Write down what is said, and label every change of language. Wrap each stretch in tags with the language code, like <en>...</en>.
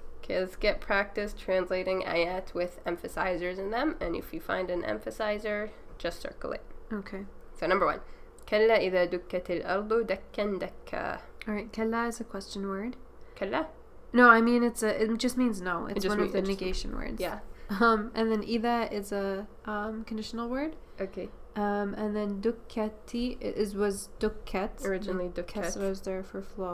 <en>Okay, let's get practice translating ayat with emphasizers in them. And if you find an emphasizer, just circle it. Okay. So number 1.</en> <ar>كلا إذا دكت الأرض دكا دكا.</ar> <en>Alright, kalla is a question word.</en> <ar>كلا?</ar> <en>No, I mean it just means no. It's one of the negation words. Yeah. And then إذا is a conditional word. Okay. And then dukkati was dukkat. Originally dukkat. Kasra was there for flow.</en>